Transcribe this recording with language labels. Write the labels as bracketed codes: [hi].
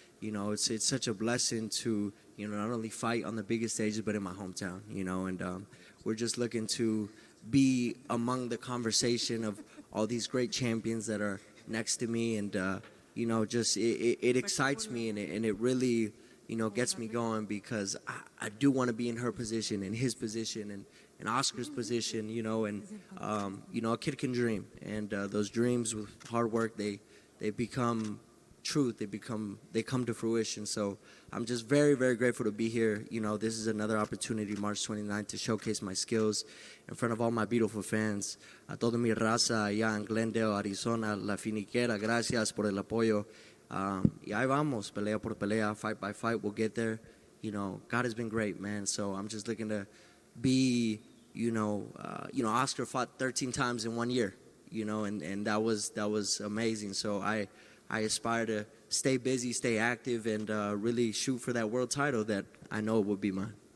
[en] It's such a blessing to, not only fight on the biggest stages, but in my hometown, and we're just looking to be among the conversation of all these great champions that are next to me, and it excites me, and it really gets me going, because I do want to be in her position, in his position, and in Oscar's position, a kid can dream, and those dreams with hard work, they become truth. They come to fruition. So I'm just very, very grateful to be here. This is another opportunity, March 29th, to showcase my skills in front of all my beautiful fans. [es] A toda mi raza allá en Glendale, Arizona, La Finiquera, gracias por el apoyo. Y ahí vamos, pelea por pelea, [en] fight by fight, we'll get there. You know, God has been great, man. So I'm just looking to be, Oscar fought 13 times in 1 year, and that was amazing. So I aspire to stay busy, stay active, and really shoot for that world title that I know will be mine.